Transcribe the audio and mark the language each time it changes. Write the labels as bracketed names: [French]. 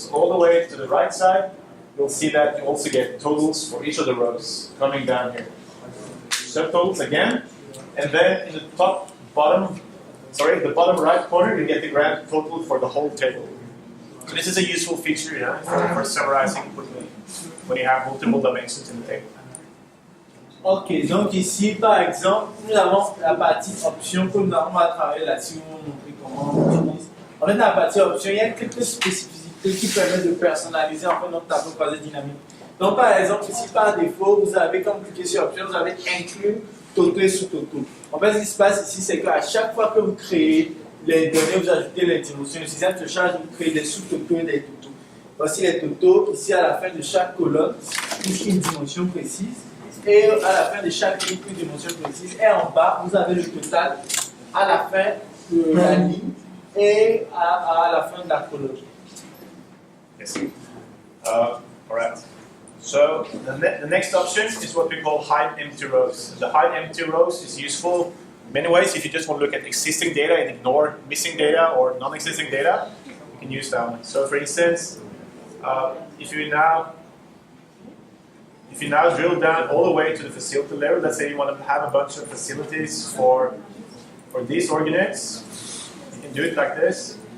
[English] So all the way to the right side, you'll see that you also get totals for each of the rows coming down here. Subtotals again. And then in the bottom right corner, you get the grand total for the whole table. So this is a useful feature, for summarizing quickly when you have multiple dimensions in the table. [French] Ok, donc ici par exemple, nous avons la partie option que nous allons travailler là-dessus, vous montrer comment on utilise. En fait, dans la partie option, il y a quelques spécificités qui permettent de personnaliser en fait notre tableau croisé dynamique. Donc par exemple, ici par défaut, vous avez comme cliquer sur option, vous avez inclure Toto et sous-Toto. En fait, ce qui se passe ici, c'est qu'à chaque fois que vous créez les données, vous ajoutez les dimensions, le système se charge de vous créer des sous-Toto et des Toto. Voici les Toto, ici à la fin de chaque colonne, ici une dimension précise, et à la fin de chaque ligne, une dimension précise, et en bas, vous avez le total à la fin de la ligne et à la fin de la colonne. [English] Yes. All right. So the next option is what we call hide empty rows. The hide empty rows is useful in many ways. If you just want to look at existing data and ignore missing data or non-existing data, you can use that one. So for instance, if you now drill down all the way to the facility level, let's say you want to have a bunch of facilities for these organates, you can do it like this.